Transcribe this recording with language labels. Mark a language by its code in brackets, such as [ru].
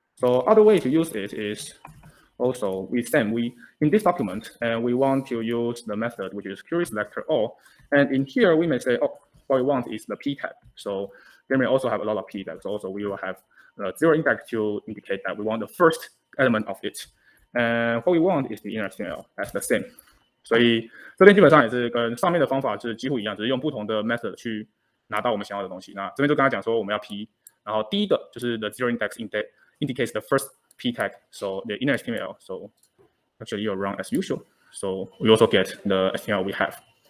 [en] So other way to use it is also in this document, and we want to use the method which is query selector all. And in here we may say, oh, what we want is the p tag. So there may also have a lot of p tags. Also we will have 0 index to indicate that we want the first element of it. And what we want is the inner HTML as the same. [zh] 所以这边基本上也是跟上面的方法是几乎一样，只是用不同的 method 去拿到我们想要的东西。那这边就跟他讲说我们要 p， 然后第一个就是 [en] the 0 index indicates the first p tag, so the inner HTML. So actually you'll run as usual. So we also get the HTML we have.